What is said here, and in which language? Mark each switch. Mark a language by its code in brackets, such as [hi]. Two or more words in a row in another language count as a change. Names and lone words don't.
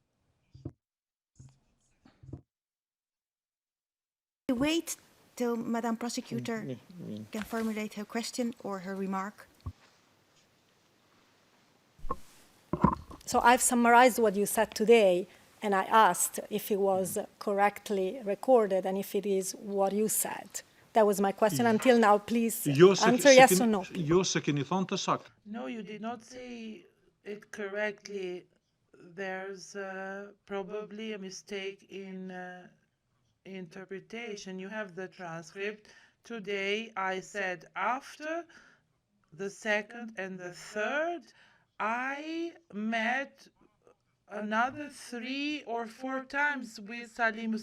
[en] Wait till Madam Prosecutor can formulate her question or her remark. So I've summarized what you said today, and I asked if it was correctly recorded and if it is what you said. That was my question until now. Please answer yes or no. [sq] Jo se keni thonë të saktë. [en] No, you did not say it correctly. There's probably a mistake in interpretation. You have the transcript. Today I said after the second and the third, I met another 3 or 4 times with Salih Mustafa.